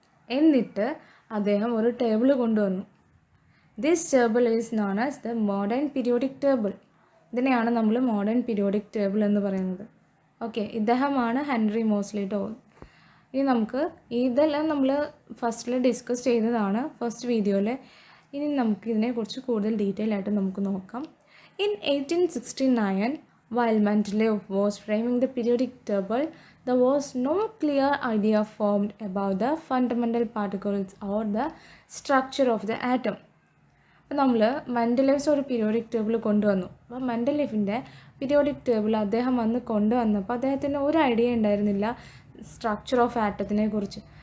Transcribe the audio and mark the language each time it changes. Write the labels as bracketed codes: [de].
[ml] എന്നിട്ട് അദ്ദേഹം ഒരു ടേബിൾ കൊണ്ടുവന്നു. [en] This table is known as the modern periodic table. [ml] ഇതിനെയാണ് നമ്മൾ മോഡേൺ പീരിയോഡിക് ടേബിൾ എന്ന് പറയുന്നത്. ഓക്കെ, ഇദ്ദേഹമാണ് ഹെൻറി മോസ്ലി ടോ. ഇനി നമുക്ക് ഇതെല്ലാം നമ്മൾ ഫസ്റ്റിൽ ഡിസ്കസ് ചെയ്തതാണ്, ഫസ്റ്റ് വീഡിയോയിൽ. ഇനി നമുക്ക് ഇതിനെക്കുറിച്ച് കൂടുതൽ ഡീറ്റെയിൽ ആയിട്ട് നമുക്ക് നോക്കാം. [en] In 1869, while Mendeleev was framing the periodic table, there was no clear idea formed about the fundamental particles or the structure of the atom. [ml] അപ്പോൾ നമ്മൾ മെൻഡലേവ്സ് ഒരു പീരിയോഡിക് ടേബിൾ കൊണ്ടുവന്നു. അപ്പോൾ മെൻഡലേവിൻ്റെ പീരിയോഡിക് ടേബിൾ അദ്ദേഹം കൊണ്ടുവന്നപ്പോൾ അദ്ദേഹത്തിന് ഒരു ഐഡിയ ഉണ്ടായിരുന്നില്ല സ്ട്രക്ചർ ഓഫ് ആറ്റത്തിനെ കുറിച്ച്.